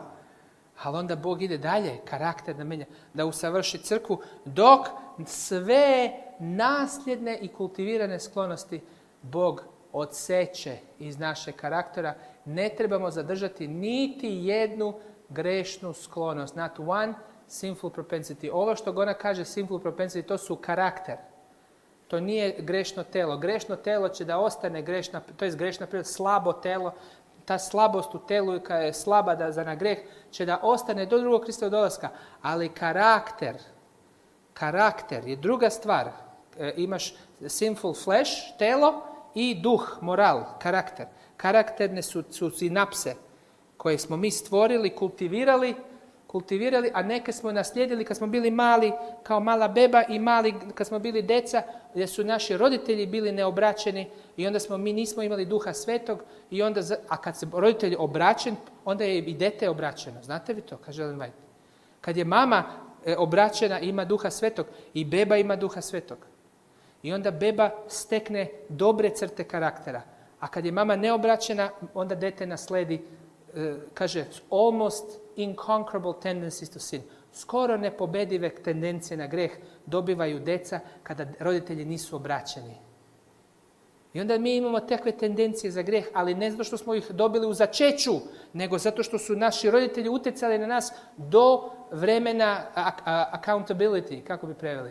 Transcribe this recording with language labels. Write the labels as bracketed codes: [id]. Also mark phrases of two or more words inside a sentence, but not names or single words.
[sr] Ali onda Bog ide dalje, karakter da menja, da usavrši crkvu, dok sve nasljedne i kultivirane sklonosti Bog odseče iz našeg karaktera. Ne trebamo zadržati niti jednu grešnu sklonost. [en] Not one sinful propensity. [sr] Ovo što ona kaže [en] sinful propensity, [sr] to su karakter. To nije grešno telo. Grešno telo će da ostane grešna, to je grešna priroda, slabo telo. Ta slabost u telu koja je slaba za na greh će da ostane do drugog Kristovog dolaska. Ali karakter je druga stvar. [en] Imaš sinful flesh, [sr] telo, i duh, moral, karakter. Karakterne su sinapse koje smo mi stvorili, kultivirali, a neke smo naslijedili kad smo bili mali, kao mala beba i mali kad smo bili deca, gdje su naši roditelji bili neobraćeni i onda mi nismo imali duha svetog, a kad se roditelj obraćen, onda je i dete obraćeno. Znate vi to, kaže Ellen White? Kad je mama obraćena, ima duha svetog i beba ima duha svetog. I onda beba stekne dobre crte karaktera. A kad je mama neobraćena, onda dete nasledi, kaže, [en] almost inconquerable tendencies to sin. [sr] Skoro nepobedive tendencije na greh dobivaju deca kada roditelji nisu obraćeni. I onda mi imamo takve tendencije za greh, ali ne zato što smo ih dobili u začeću, nego zato što su naši roditelji utjecali na nas do vremena accountability, kako bi preveli?